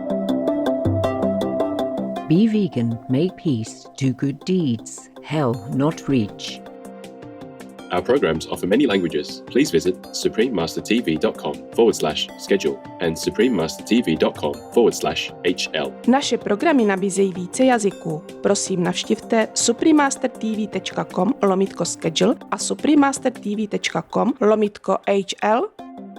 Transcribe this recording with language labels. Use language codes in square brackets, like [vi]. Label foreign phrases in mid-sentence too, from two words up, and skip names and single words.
[en] Be vegan, make peace, do good deeds. Hell not reach. Our programs offer many languages. Please visit suprememastertv.com/schedule and suprememastertv.com/HL. [cs] Naše programy nabízejí více jazyků. Prosím, navštivte suprememastertv.com/schedule a suprememastertv.com/HL